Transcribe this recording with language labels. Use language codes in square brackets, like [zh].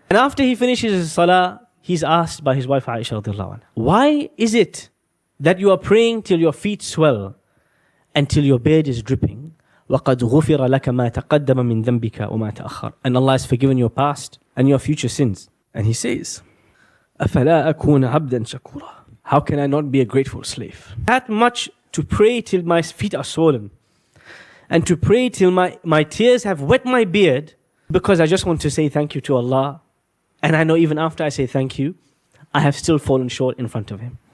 [en] And after he finishes his salah, he's asked by his wife Aisha radiallahu anha, why is it that you are praying till your feet swell and till your beard is dripping? [ar] وَقَدْ غُفِرَ لَكَ مَا تَقَدَّمَ مِن ذَنْبِكَ وَمَا تَأَخَّرَ. [en] And Allah has forgiven your past and your future sins. And he says, [ar] أَفَلَا أَكُونَ عَبْدًا شَكُورًا. [en] How can I not be a grateful slave? That much to pray till my feet are swollen, and to pray till my tears have wet my beard, because I just want to say thank you to Allah. And I know even after I say thank you, I have still fallen short in front of Him.